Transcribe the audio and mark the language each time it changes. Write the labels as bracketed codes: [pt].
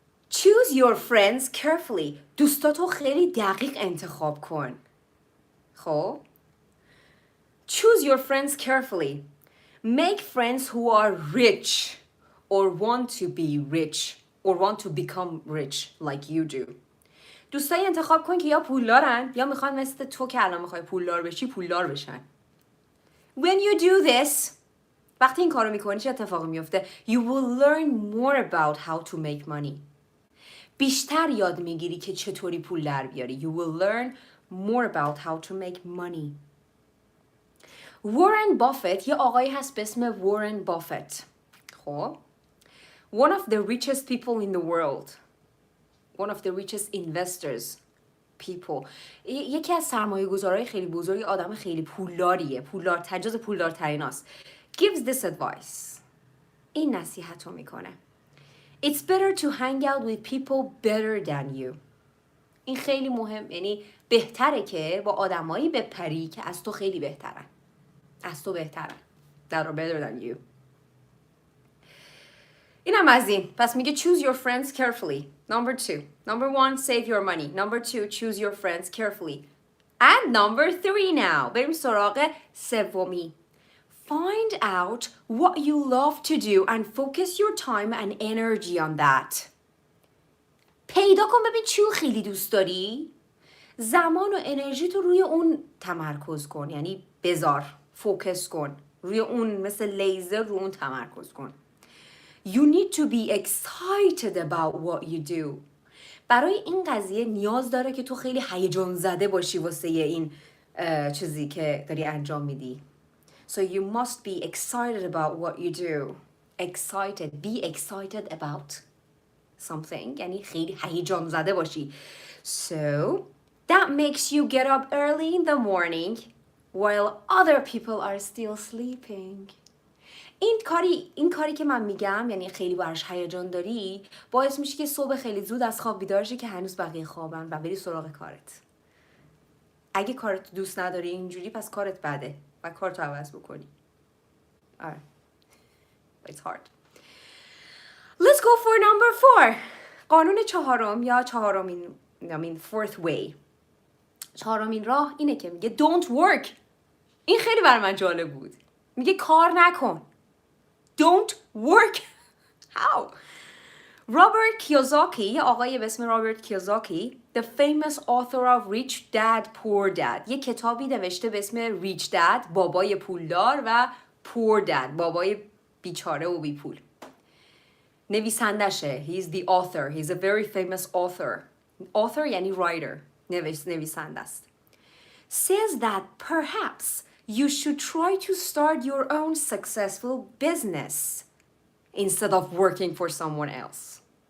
[en] Choose your friends carefully. [fa] دوستاتو خیلی دقیق انتخاب کن. خب. [en] Choose your friends carefully. Make friends who are rich or want to be rich or want to become rich like you do. [fa] دوستایی انتخاب کن که یا پولدارن یا میخوان مثل تو که الان میخوای پولدار بشی پولدار بشن. [en] When you do this [fa] وقتی این کارو میکنی چه اتفاقی میفته؟ [en] You will learn more about how to make money. [fa] بیشتر یاد میگیری که چطوری پول در بیاری. [en] You will learn more about how to make money. [fa] وارن بافت یه آقایی هست به اسم وارن بافت. [en] خب one of the richest people in the world. One of the richest investors people. [fa] یکی از سرمایه گذارهای خیلی بزرگی، آدم خیلی پولداریه. جز پولدارترین هاست. [en] Gives this advice. [fa] این نصیحت رو میکنه. [en] It's better to hang out with people better than you. [fa] این خیلی مهم، یعنی بهتره که با آدمایی بپری که از تو خیلی بهترن. از تو بهترن. [en] That are better than you. [fa] اینم از این. پس میگه [en] choose your friends carefully. Number 2. Number 1, save your money. Number 2, choose your friends carefully. And number 3 now. [fa] بریم سراغ سومی. [en] Find out what you love to do and focus your time and energy on that. [fa] پیدا کن ببین چی خیلی دوست داری. زمان و انرژی تو روی اون تمرکز کن. یعنی بذار. فوکس کن. روی اون مثل لیزر رو اون تمرکز کن. [en] You need to be excited about what you do. [fa] برای این قضیه نیاز داره که تو خیلی هیجان زده باشی واسه این چیزی که داری انجام میدی. [en] So you must be excited about what you do. Excited. Be excited about something. [fa] یعنی خیلی هیجان زده باشی. [en] So that makes you get up early in the morning while other people are still sleeping. [fa] این کاری که من میگم یعنی خیلی براش هیجان داری باعث میشه که صبح خیلی زود از خواب بیدار شی که هنوز بقیه خوابن و بری سراغ کارت. اگه کارت دوست نداری اینجوری پس کارت بده و کارتو عوض بکنی. آره. [en] It's hard. Let's go for number 4. [fa] قانون چهارم یا [en] fourth way. [fa] چهارمین راه اینه که میگه [en] don't work. [fa] این خیلی برای من جالب بود. میگه کار نکن. [en] Don't work. How? [fa] رابرت کیوساکی، یه آقای به اسم رابرت کیوساکی، [en] The famous author of Rich Dad Poor Dad، [fa] یه کتابی نوشته به اسم Rich Dad، بابای پولدار، و Poor Dad، بابای بیچاره و بیپول. نویسندشه. [en] He's the author. He's a very famous author. Author یعنی writer. [fa] نویسنده است. [en] Says that perhaps you should try to start your own successful business instead of working for someone else.